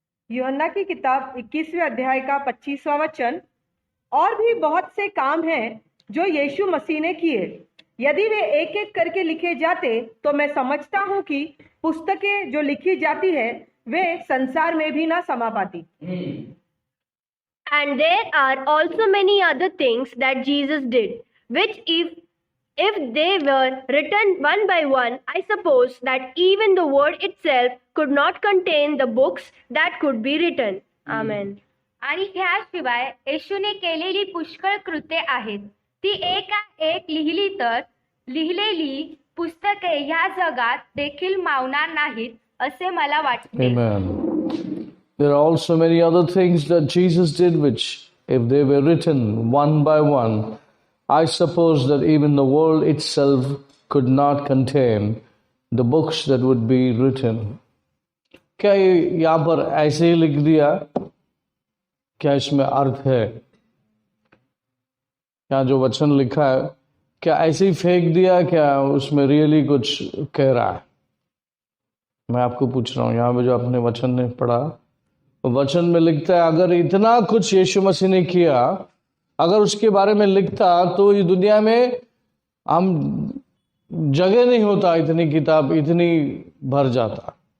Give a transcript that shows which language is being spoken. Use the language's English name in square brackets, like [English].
[Hindi] यूहन्ना की किताब 21वें अध्याय का 25वां वचन, और भी बहुत से काम हैं जो यीशु मसीह ने किए, यदि वे एक एक करके लिखे जाते तो मैं समझता हूं कि पुस्तकें जो लिखी जाती है वे संसार में भी ना समा पाती। [English] And there are also many other things that Jesus did, which if they were written one by one, I suppose that even the word itself could not contain the books that could be written. Amen. [Marathi] आणि ह्याशिवाय येशूने केलेली पुष्कळ कृत्ये आहेत, ती एक लिहिली तर लिहिलेली पुस्तके ह्या जगात देखील मावणार नाहीत असे मला वाटते। [English] Amen. There are also many other things that Jesus did which, if they were written one by one, I suppose that even the world itself could not contain the books that would be written. [Hindi] क्या ये यहाँ पर ऐसे ही लिख दिया? क्या इसमें अर्थ है? क्या जो वचन लिखा है क्या ऐसे ही फेंक दिया? क्या उसमें रियली कुछ कह रहा है? मैं आपको पूछ रहा हूँ, यहाँ पे जो आपने वचन ने पढ़ा, वचन में लिखता है अगर इतना कुछ यीशु मसीह ने किया, अगर उसके बारे में लिखता तो इस दुनिया में हम जगह नहीं होता, इतनी किताब इतनी भर जाता।